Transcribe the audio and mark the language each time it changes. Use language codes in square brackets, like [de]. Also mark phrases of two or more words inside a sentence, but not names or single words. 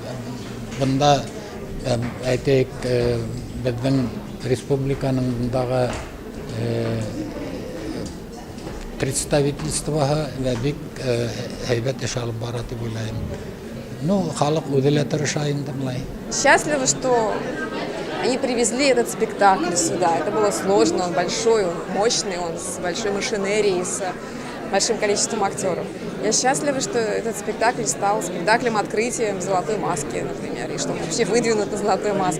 [ba] Бында әйтәйек, беҙҙең республиканың бындағы представительствоһы бик һәйбәт эш алып бара дип уйлайым. Халыҡ үҙе лә тырыша инде былай. [ru] Счастлива, что они привезли этот спектакль сюда. Это было сложно, он большой, он мощный, он с большой машинерией, с большим количеством актеров. Я счастлива, что этот спектакль стал спектаклем открытия «Золотой маски», например, и что он вообще выдвинут на «Золотую маску».